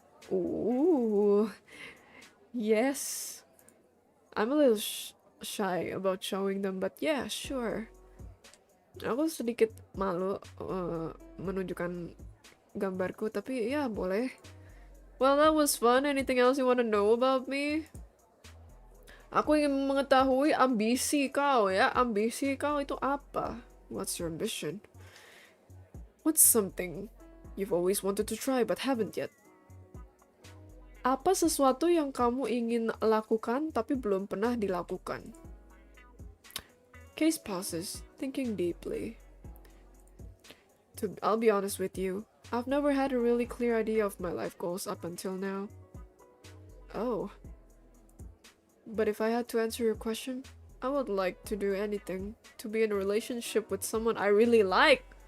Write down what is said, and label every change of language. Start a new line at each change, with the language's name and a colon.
English: Ooh. Yes. I'm a little shy about showing them, but yeah, sure.
Indonesian: Aku sedikit malu menunjukkan gambarku, tapi ya boleh.
English: Well, that was fun. Anything else you want to know about me?
Indonesian: Aku ingin mengetahui ambisi kau ya. Ambisi kau itu apa?
English: What's your ambition? What's something you've always wanted to try but haven't yet?
Indonesian: Apa sesuatu yang kamu ingin lakukan tapi belum pernah dilakukan?
English: Case pauses, thinking deeply. I'll be honest with you. I've never had a really clear idea of my life goals up until now. Oh. But if I had to answer your question, I would like to do anything to be in a relationship with someone I really like.